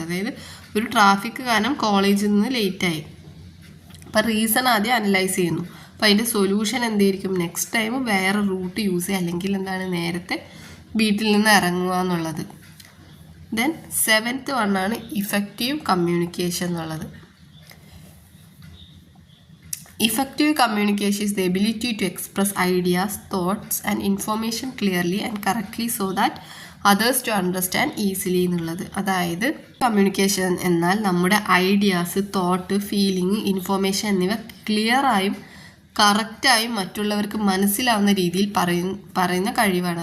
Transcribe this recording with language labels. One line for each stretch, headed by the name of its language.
Malayalam: അതായത് ഒരു ട്രാഫിക് കാരണം കോളേജിൽ നിന്ന് ലേറ്റായി, അപ്പോൾ റീസൺ ആദ്യം അനലൈസ് ചെയ്യുന്നു. അപ്പോൾ അതിൻ്റെ സൊല്യൂഷൻ എന്തായിരിക്കും, നെക്സ്റ്റ് ടൈം വേറെ റൂട്ട് യൂസ് ചെയ്യുക, അല്ലെങ്കിൽ എന്താണ്, നേരത്തെ വീട്ടിൽ നിന്ന് ഇറങ്ങുക എന്നുള്ളത്. ദെൻ 7th വണ്ണാണ് ഇഫക്റ്റീവ് കമ്മ്യൂണിക്കേഷൻ എന്നുള്ളത്.
English: Effective communication is the ability to express ideas, thoughts and information clearly and correctly so that others to understand easily
Malayalam: എന്നുള്ളത്. അതായത് കമ്മ്യൂണിക്കേഷൻ എന്നാൽ നമ്മുടെ ഐഡിയാസ്, തോട്ട്, ഫീലിംഗ്, ഇൻഫോർമേഷൻ എന്നിവ ക്ലിയറായും കറക്റ്റായും മറ്റുള്ളവർക്ക് മനസ്സിലാവുന്ന രീതിയിൽ പറയുന്ന കഴിവാണ്.